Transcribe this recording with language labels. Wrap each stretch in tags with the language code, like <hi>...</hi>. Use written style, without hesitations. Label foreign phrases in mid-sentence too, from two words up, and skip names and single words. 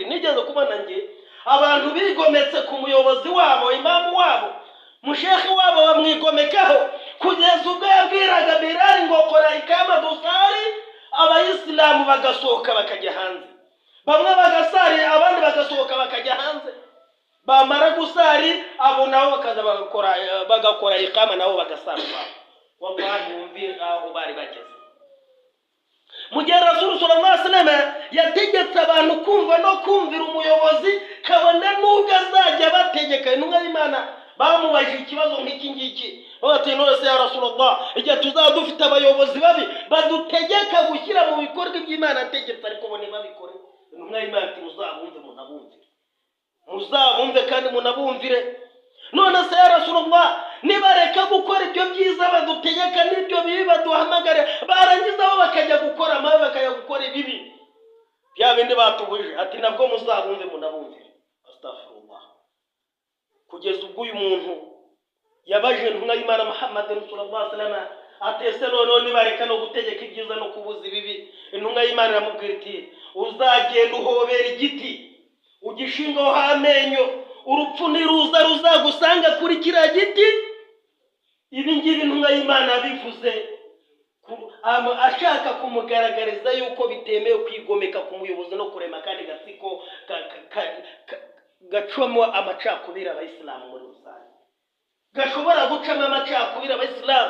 <rw>Nigeze kubona nge abantu bigometse ku muyobozi wabo, imamu wabo, mushekhi wabo bamwigomekaho, kugeza ubwo yabwiraga Bilal ngo kora ikama dusari, abayisilamu bagasohoka bakajya hanze. Bamwe bagasari, abandi bagasohoka bakajya hanze. Bamara gusari abo nabo bakaza bagakora ikama nabo bagasara. Wallahi wumvi aho bari bageze. Mu gihe</rw> <ar>رسول صلى الله عليه وسلم</ar> <rw>yategetse abantu kumva no kumvira umuyobozi, kabone nubwo azajya bategeka. Intumwa y'Imana bamubajije ikibazo nk'iki ngiki, bati none</rw> <ar>يا رسول الله,</ar> <rw>igihe tuzaba dufite abayobozi babi badutegeka gushyira mu bikorwa iby'Imana ategetse ariko bo ntibabikore. Intumwa y'Imana ati muzabumve munabumvire, muzabumve kandi munabumvire. None se</rw> <ar>يا رسول الله,</ar> <rw>nibareka gukora ibyo byiza badutegeka n'ibyo bibi baduhamagare, barangiza bo bakajya gukora amabi, bakajya gukora ibibi, bya bindi batubuje, ati nabwo muzabumve munabumvire. Astaghfirullah. Kugeza ubwo uyu muntu yabaje intumwa y'Imana Muhammad</rw> <ar>صلى الله عليه وسلم</ar> <rw>atese none nibareka no gutegeka ibyiza no kubuza ibibi. Intumwa y'Imana iramubwira iti uzagenda uhobera igiti ugishingaho amenyo, urupfu niruza ruzagusanga kuri kiriya giti. Ibi ngibi intumwa y'Imana bivuze ashaka kumugaragariza yuko bitemewe kwigomeka ku muyobozi no kurema kandi gatsiko gacwamo amacakubiri abayisilamu muri rusange, gashobora gucamo amacakubiri abayisilamu.</rw>